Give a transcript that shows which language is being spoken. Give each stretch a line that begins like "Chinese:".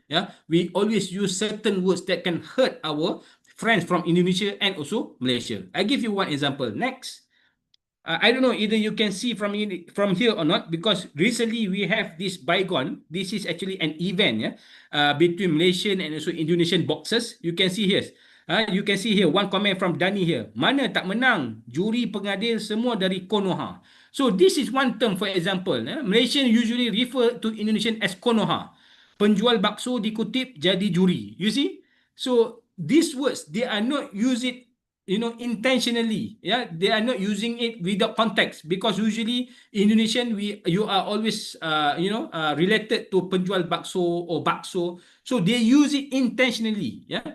English: Yeah, we always use certain words that can hurt our friends from Indonesia and also Malaysia. I give you one example. Next, I don't know either you can see from here or not, because recently we have this bygone. This is actually an event between Malaysian and also Indonesian boxers. You can see here. You can see here one comment from Dani here.
Malay: Mana tak menang, juri pengadil semua dari Konoha.
English: So this is one term, for example. Malaysian usually refer to Indonesian as Konoha. Penjual bakso dikutip jadi juri. You see? So these words, they are not use it intentionally. They are not using it without context, because usually Indonesian you are always related to penjual bakso or bakso, so they use it intentionally.